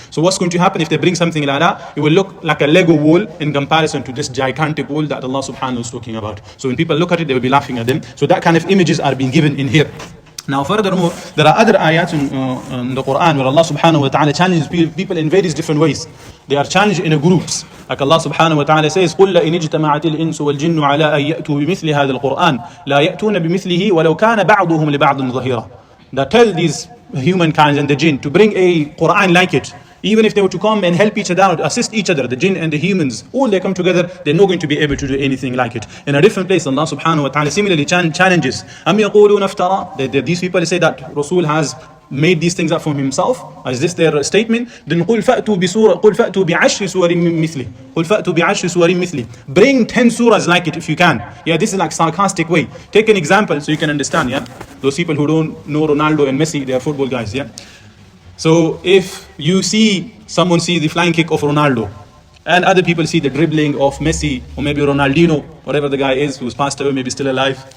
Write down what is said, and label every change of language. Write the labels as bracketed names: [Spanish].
[English] So what's going to happen if they bring something like that? It will look like a Lego wall in comparison to this gigantic wall that Allah subhanahu wa ta'ala is talking about. So when people look at it, they will be laughing at them. So that kind of images are being given in here. Now furthermore, there are other ayats in the Quran where Allah subhanahu wa ta'ala challenges people in various different ways. They are challenged in groups. Like Allah subhanahu wa ta'ala says, [Arabic] قُلْ لَإِنِ اجْتَمَعَتِ الْإِنسُ وَالْجِنُّ عَلَىٰ أَن يَأْتُوا بِمِثْلِ هَذَا الْقُرْآنِ لَا يَأْتُونَ بِمِثْلِهِ وَلَوْ كَانَ بَعْضُهُمْ لِبَعْضٍ ظَهِيرًا. [English] That tell these humankind and the jinn to bring a Quran like it. Even if they were to come and help each other out, assist each other, the jinn and the humans, all they come together, they're not going to be able to do anything like it. In a different place, Allah subhanahu wa ta'ala similarly challenges. [Arabic] أَمْ يَقُولُونَ افْتَرَى. [English] These people say that Rasul has made these things up from himself. Is this their statement? [Arabic] Then قُلْ فَأْتُوا بِعَشْرِ سُوَرٍ مِثْلِهِ. قُلْ فَأْتُوا بِعَشْرِ سُوَرٍ مِثْلِهِ. [English] Bring 10 surahs like it if you can. Yeah, this is like sarcastic way. Take an example so you can understand, yeah. Those people who don't know Ronaldo and Messi, they are football guys, yeah. So if you see someone see the flying kick of Ronaldo and other people see the dribbling of Messi or maybe Ronaldinho, whatever the guy is who's passed away, maybe still alive.